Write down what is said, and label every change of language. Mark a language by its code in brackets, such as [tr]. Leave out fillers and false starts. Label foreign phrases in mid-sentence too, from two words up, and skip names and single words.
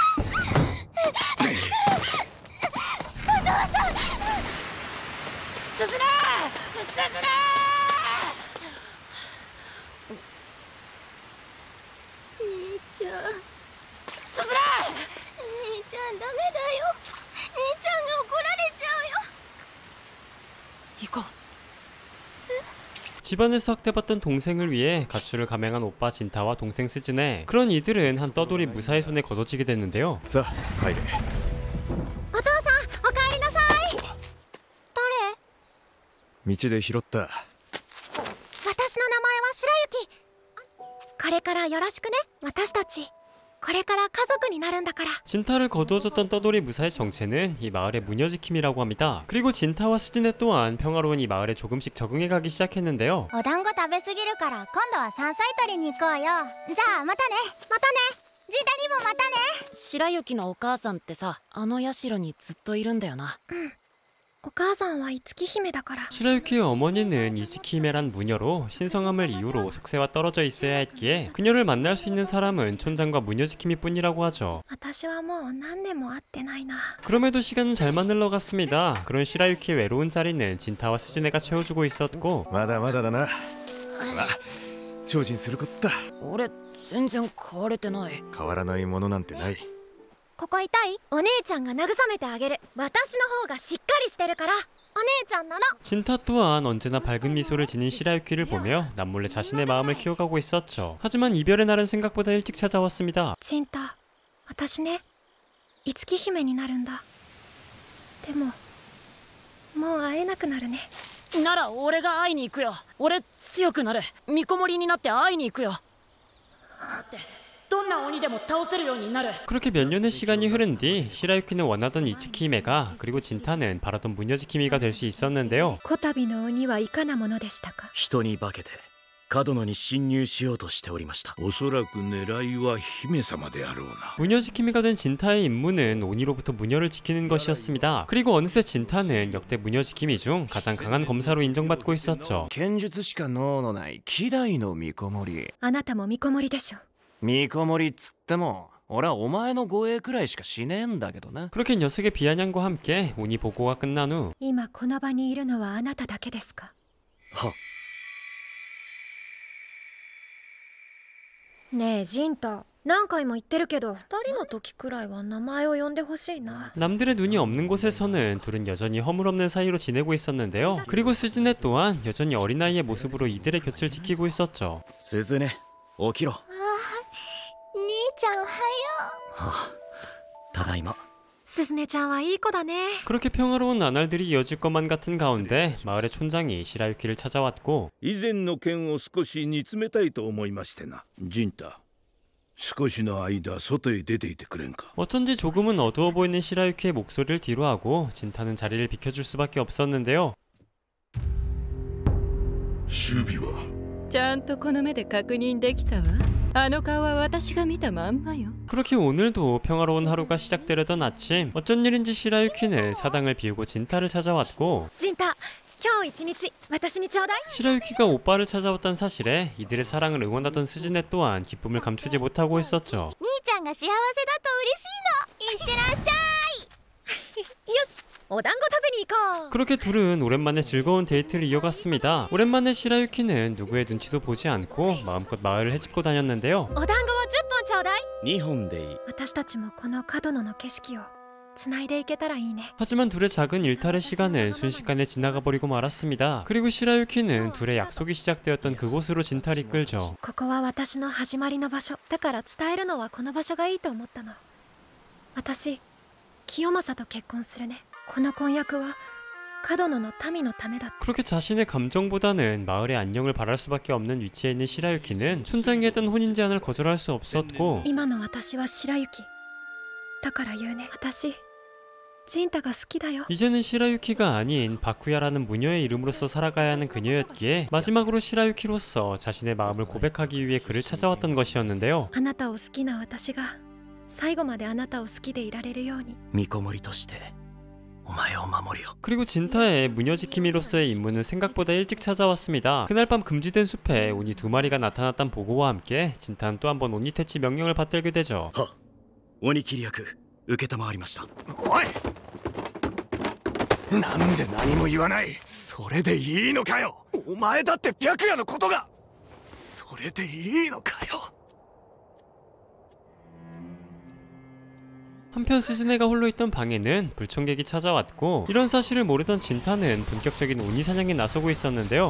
[ja] お父さん、すずら、兄ちゃん、すずら、兄ちゃんダメだよ。兄ちゃんが怒られちゃうよ。行こう。 [ko] 집안에서 학대받던 동생을 위해 가출을 감행한 오빠 진타와 동생 스즈네. 그런 이들은 한 떠돌이 무사히 손에 거둬지게 됐는데요. 자, 가이래. [ja] お父さん、おかえりなさい。誰？道で拾った。私の名前は白雪。これからよろしくね。私たちこれから家族になるんだから。 [ko] 진타를 거두어줬던 떠돌이 무사의 정체는 이 마을의 무녀지킴이라고 합니다. 그리고 진타와 스즈네 또한 평화로운 이 마을에 조금씩 적응해가기 시작했는데요. [ja] お団子食べすぎるから今度は山菜採りに行こうよ。じゃあまたね。またね。ジンタにもまたね。白雪のお母さんってさ、あの社にずっといるんだよな。うん。お母さんは五木姫だから。 [ko] 시라유키의 어머니는 이츠키히메란 무녀로 신성함을 이유로 속세와 떨어져 있어야 했기에 그녀를 만날 수 있는 사람은 촌장과 무녀지킴이 뿐이라고 하죠. [ja] 私はもう何年も会ってないな。 [ko] 그럼에도 시간은 잘만 흘러갔습니다. 그런 시라유키의 외로운 자리는 진타와 스즈네가 채워주고 있었고 [ja] まだまだだな。精進することだ。俺全然変われてない。変わらないものなんてない。ここ痛い？お姉ちゃんが慰めてあげる。私の方がしっかりしてるから。お姉ちゃんなの。 [ko] 진타 또한 언제나 밝은 미소를 지닌 시라유키를 보며 남몰래 자신의 마음을 키워가고 있었죠. 하지만 이별의 날은 생각보다 일찍 찾아왔습니다. [ja] ジンタ、私ね、五木姫になるんだ。でももう会えなくなるね。なら俺が会いに行くよ。俺強くなる。見こもりになって会いに行くよ。ってどんな鬼でも倒せるようになる。 [ko] 그렇게 몇 년의 시간이 흐른 뒤 시라유키는 원하던 이츠키히메가 그리고 진타는 바라던 무녀지킴이가 될 수 있었는데요. [ja] こたびの鬼はいかなものでしたか。人に化けて角野に侵入しようとしておりました。おそらく狙いは姫様であろうな。 [ko] 무녀지킴이가 된 진타의 임무는 오니로부터 무녀를 지키는 것이었습니다. 그리고 어느새 진타는 역대 무녀지킴이 중 가장 강한 검사로 인정받고 있었죠. [ja] 剣術しか能のない希代の見こもり。あなたも見こもりでしょ。見こもりっつっても俺はお前の護衛くらいしかしねえんだけどな。 [ko] 그렇게 녀석의 비아냥과 함께 오니 보고가 끝난 후 [ja] 今この場にいるのはあなただけですか。は。ねえジンタ、何回も言ってるけど2人の時くらいは名前を呼んでほしいな。 [ko] 남들의 눈이 없는 곳에서는 둘은 여전히 허물없는 사이로 지내고 있었는데요. 그리고 스즈네 또한 여전히 어린아이의 모습으로 이들의 곁을 지키고 있었죠. [ja] 鈴音、起きろ。兄ちゃんおはよはあ、ただいま。う。すずねちゃんはいい子だね。 [ko] 그렇게 평화로운 나날들이 이어질 것만 같은 가운데 마을의 촌장이 시라유키를 찾아왔고 [ja] 以前の件を少し煮詰めたいと思いましてな。ジンタ、少しの間外へ出ていてくれんか。 [ko] 어쩐지 조금은 어두워 보이는 시라유키의 목소리를 뒤로하고 진타는 자리를 비켜줄 수밖에 없었는데요. [ja] 守備はちゃんとこの目で確認できたわ。あの顔は私が見たまんまよ。 [ko] 그렇게 오늘도 평화로운 하루가 시작되려던 아침 어쩐 일인지 시라유키는 사당을 비우고 진타를 찾아왔고 [ja] ジンタ、今日一日私にちょうだい。 [ko] 시라유키가 오빠를 찾아왔던 사실에 이들의 사랑을 응원하던 스즈네 또한 기쁨을 감추지 못하고 있었죠. [ja] 兄ちゃんが幸せだと嬉しいの。いってらっしゃい。よし、お団子食べに行こう。 [ko] 그렇게 둘은 오랜만에 즐거운 데이트를 이어갔습니다. 오랜만에 시라유키는 누구의 눈치도 보지 않고 마음껏 마을을 헤집고 다녔는데요. [ja] お団子を10本ちょうだい。 2本でいい。私たちもこの角野の景色を繋いでいけたらいいね。 [ko] 하지만 둘의 작은 일탈의 시간은 순식간에 지나가 버리고 말았습니다. 그리고 시라유키는 둘의 약속이 시작되었던 그곳으로 진타를 이끌죠. [ja] ここは私の始まりの場所だから伝えるのはこの場所がいいと思ったの。私、清正と結婚するね。この婚約は角野の民のためだ。 [ko] 그렇게 자신의 감정보다는 마을의 안녕을 바랄 수밖에 없는 위치에 있는 시라유키는 촌장이 했던 혼인 제안을 거절할 수 없었고 [ja] 今の私は白雪だから言うね。私ジンタが好きだよ。 [ko] 이제는 시라유키가 아닌 바쿠야라는 무녀의 이름으로서 살아가야 하는 그녀였기에 마지막으로 시라유키로서 자신의 마음을 고백하기 위해 그를 찾아왔던 것이었는데요. [ja] あなたを好きな私が最後まであなたを好きでいられるように。見こもりとして [ko] 그리고 진타의 무녀지킴이로서의 임무는 생각보다 일찍 찾아왔습니다. 그날 밤 금지된 숲에 오니 2마리가 나타났단 보고와 함께 진타는 또 한 번 오니 퇴치 명령을 받들게 되죠. [ja] 鬼切り役承りました。おい、なんで何も言わない。それでいいのかよ。お前だって白夜のことが。それでいいのかよ。 [ko] 한편 스즈네가 홀로 있던 방에는 불청객이 찾아왔고 이런 사실을 모르던 진타는 본격적인 오니 사냥에 나서고 있었는데요.